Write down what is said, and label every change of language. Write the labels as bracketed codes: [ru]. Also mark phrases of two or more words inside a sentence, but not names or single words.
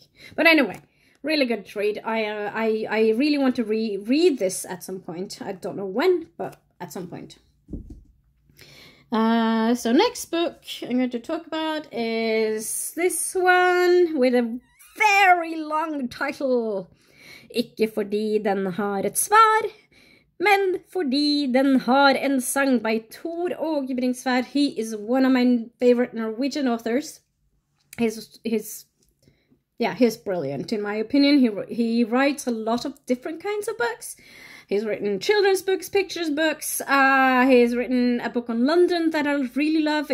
[en] But anyway, really good read. I really want to read this at some point. I don't know when, but at some point. So next book I'm going to talk about is this one with a very long title. [da] Ikke fordi den har et svar, men fordi den har en sang by Tor Åge Bringsværd. [en] He is one of my favorite Norwegian authors. He's brilliant in my opinion. He writes a lot of different kinds of books. He's written children's books, pictures books. He's written a book on London that I really love.